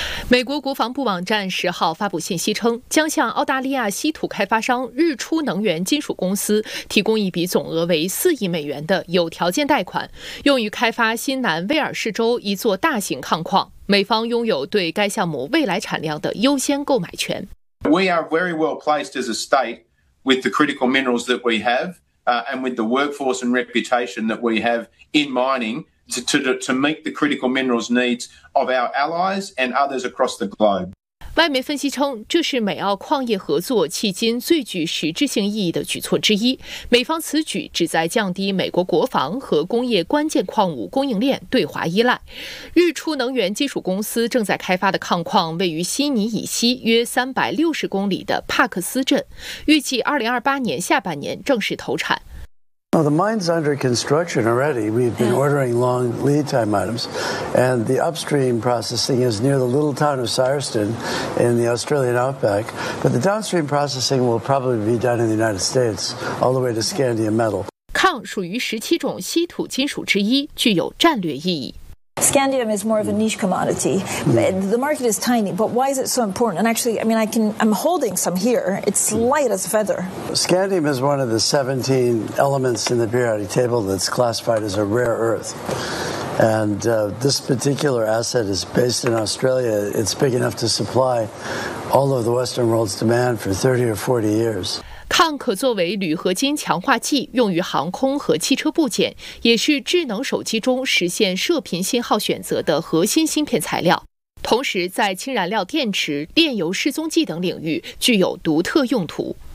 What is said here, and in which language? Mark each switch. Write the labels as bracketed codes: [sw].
[zh] 美国国防部网站十号发布信息称，将向澳大利亚稀土开发商日出能源金属公司提供一笔总额为4亿美元的有条件贷款，用于开发新南威尔士州一座大型矿矿。美方拥有对该项目未来产量的优先购买权。 [en] We are very well placed as a state with the critical minerals that we have, and with the workforce and reputation that we have in mining. To meet the critical minerals needs of our allies and others across the globe. [zh] 外媒分析称，这是美澳矿业合作迄今最具实质性意义的举措之一。美方此举旨在降低美国国防和工业关键矿物供应链对华依赖。日出能源金属公司正在开发的矿矿位于悉尼以西约360公里的帕克斯镇，预计2028年下半年正式投产。 [en] Well, the mine's under construction already. We've been ordering long lead time items. And the upstream processing is near the little town of Cyreston in the Australian outback. But the downstream processing will probably be done in the United States, all the way to scandium metal. [zh] 矿属于17种稀土金属之一，具有战略意义。 [en] Scandium is more of a niche commodity. The market is tiny, but why is it so important? And actually, I mean, I'm holding some here. It's light as a feather. Scandium is one of the 17 elements in the periodic table that's classified as a rare earth. And this particular asset is based in Australia. It's big enough to supply all of the Western world's demand for 30 or 40 years. [zh] 矿可作为铝合金强化剂，用于航空和汽车部件，也是智能手机中实现射频信号选择的核心芯片材料。同时，在氢燃料电池、炼油失踪剂等领域具有独特用途。